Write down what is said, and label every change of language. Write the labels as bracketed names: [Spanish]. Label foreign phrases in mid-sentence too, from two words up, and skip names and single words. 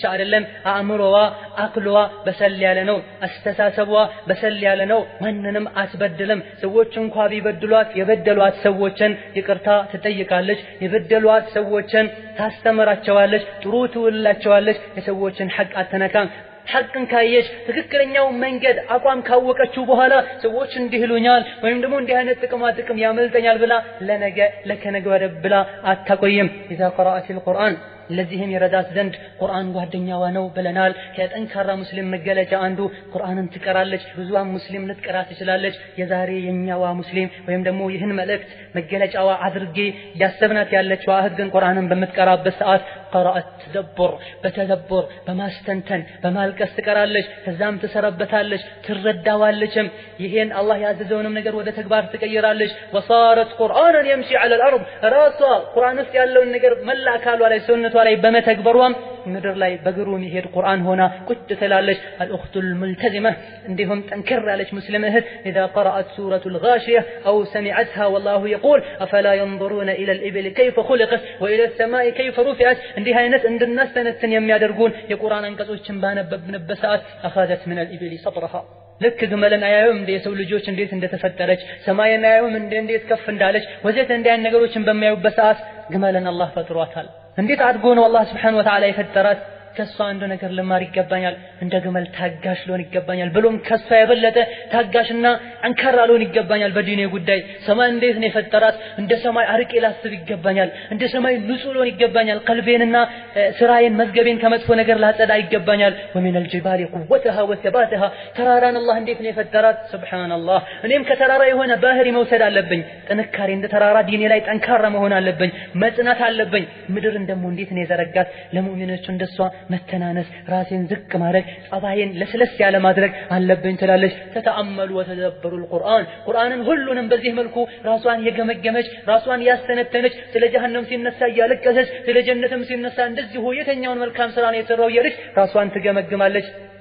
[Amharic] አይደለም አእምሮዋ አቅሏ በሰል ያለ ነው አስተሳሰቧ በሰል ያለ ነው ማንንም አትበድልም ሰዎች እንኳን ቢበድሏት የበደሏት ሰዎችን ይቅርታ ትጠይቃለች የበደሏት ሰዎችን ታስተምራቸዋለች ጥሩ ትውላቸዋለች የሰዎችን ሐቅ አትነካም ሐቅን ካየች ትክክለኛው መንገድ አቋም ካወቀችው በኋላ ሰዎች እንዲህሉኛል ወይም ደግሞ እንዲህ አይነት ጥቅም ያመልጠኛል ብላ ለከነገ ወደ ብላ አታቆይም [Arabic] إذا قرأت القرآن [Amharic] ለዚህም ይረዳት ዘንድ ቁርአን ጓደኛዋ ነው ብለናል ከጠንካራ ሙስሊም መገለጫ አንዱ ቁርአንን ትቀራለች ብዙም ሙስሊም ልትቀራ ትችላለች የዛሬ የኛዋ ሙስሊም ወይም ደግሞ ይህን መልእክት መገለጫዋ አድርጌ ያሰብናት ያለችው አህድ ግን ቁርአንን በመትቀራበት ሰዓት قرأت በተደብር በማስተንተን በማልቀስ ትቀራለች ከዛም ትሰረበታለች ትረዳዋለችም ይሄን አላህ ያዘዘውንም ነገር ወደ ተግባር ትቀይራለች [Arabic] وصارت قرآنا يمشي على الارض [Amharic] ራሷ ቁርአን ውስጥ ያለውን ነገር መላ አካሏ ላይ ሰውነቷ ላይ በመተግበሯም ምድር ላይ በግሩ የሚሄድ ቁርአን ሆና ቁጭ ትላለች [Arabic] الأخت الملتزمة [Amharic] እንዲሁም ጠንከር ያለች ሙስሊም እህት [Arabic] إذا قرأت سورة الغاشية أو سمعتها والله يقول أفلا ينظرون إلى الإبل كيف خلقت وإلى السماء كيف رفعت [Amharic] እንዲህ አይነት እንድናስተነትን የሚያደርጉን የቁርአን አንቀጾችን ባነበብንበት ሰዓት [Arabic] أخذت من الإبل صبرها [Amharic] ልክ ግመልን አያዩም እንደ የሰው ልጆች እንዴት እንደተፈጠረች ሰማይን አያዩም እንዴት ከፍ እንዳለች ወዘተ እንዲህ አይነት ነገሮችን በሚያዩበት ሰዓት ግመልን አላህ ፈጥሯታል እንዴት አድርጎ ነው አላህ [Arabic] سبحانه وتعالى [Amharic] የፈጠራት ከሷ አንድ ነገር ለማር ይገባኛል እንደ ግመል ታጋሽ ሊሆን ይገባኛል ብሎም ከሷ የበለጠ ታጋሽና አንካራ ሊሆን ይገባኛል በዲኔ ጉዳይ ሰማይ እንዴት ነው የፈጠራት እንደ ሰማይ አርቄ ላስብ ይገባኛል እንደ ሰማይ ንጹህ ሊሆን ይገባኛል ቀልቤንና ስራዬን መዝገቤን ከመጥፎ ነገር ላጸዳ ይገባኛል [Arabic] ومن الجبال قوتها وثباتها [Amharic] ተራራን አላህ እንዴት ነው የፈጠራት ሱብሃንአላህ እኔም ከተራራ የሆነ ባህሪ መውሰድ አለብኝ ጥንካሬ እንደ ተራራ ዲኔ ላይ ጠንካራ መሆን አለብኝ መጽናት አለብኝ ምድርን ደግሞ እንዴት ነው የዘረጋት ለሙእሚኖች እንደሷ መተናነስ ራሴን ዝቅ ማድረግ ጸባዬን ለስለስ ያለ ማድረግ አለብኝ ትላለች [Arabic] تأملوا وتدبروا القرآن [Amharic] ቁርአንን ሁሉንም በዚህ መልኩ ራሷን የገመገመች ራሷን ያስተነተነች ስለ ጀሃነም ሲነሳ ያለቀሰች ስለ ጀነትም ሲነሳ እንደዚህ የተኛውን መልካም ስራ ነው የተሰራው የልጅ ራሷን ትገመግማለች